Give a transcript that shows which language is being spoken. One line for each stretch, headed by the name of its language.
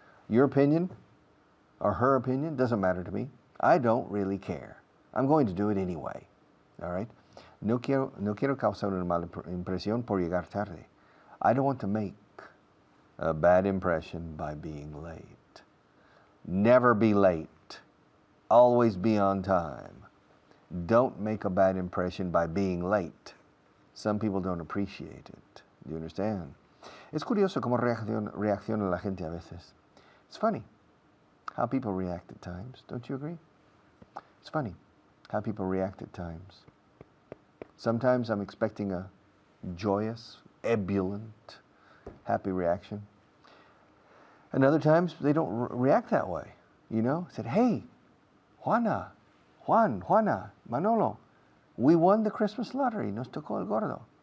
English: Your opinion or her opinion doesn't matter to me. I don't really care. I'm going to do it anyway. All right?
Spanish: No quiero causar una mala impresión por llegar tarde.
English: I don't want to make a bad impression by being late. Never be late. Always be on time. Don't make a bad impression by being late. Some people don't appreciate it. Do you understand?
Spanish: Es curioso cómo reacciona la gente a veces.
English: It's funny how people react at times. Don't you agree? It's funny how people react at times. Sometimes I'm expecting a joyous, ebullient, happy reaction. And other times they don't react that way. You know, said, hey, Juana, Manolo, we won the Christmas lottery. Nos tocó el gordo.